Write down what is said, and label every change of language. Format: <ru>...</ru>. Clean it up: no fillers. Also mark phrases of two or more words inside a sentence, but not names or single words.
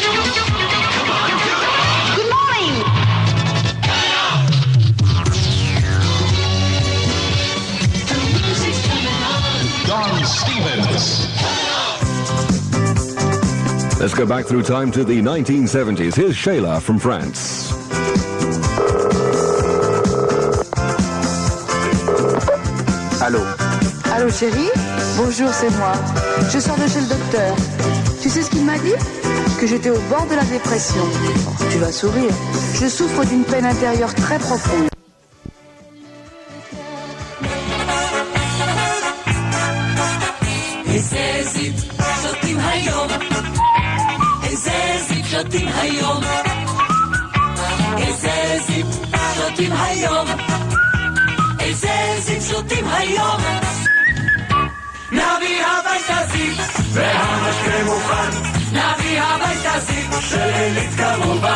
<en>Come on, do it. Good morning. The music's coming on. Don Stevens. Let's go back through time to the 1970s. Here's Shayla from France.</en> <fr>Allô? Allô chérie? Bonjour, c'est moi. Je sors de chez le docteur. Tu sais ce qu'il m'a dit? Que j'étais au bord de la dépression. Oh, tu vas sourire. Je souffre d'une peine intérieure très profonde.</fr> <he>שותים היום איזה זיפ שותים היום איזה זיפ שותים היום נביא הביתה זיפ של עילית כמובן.</he>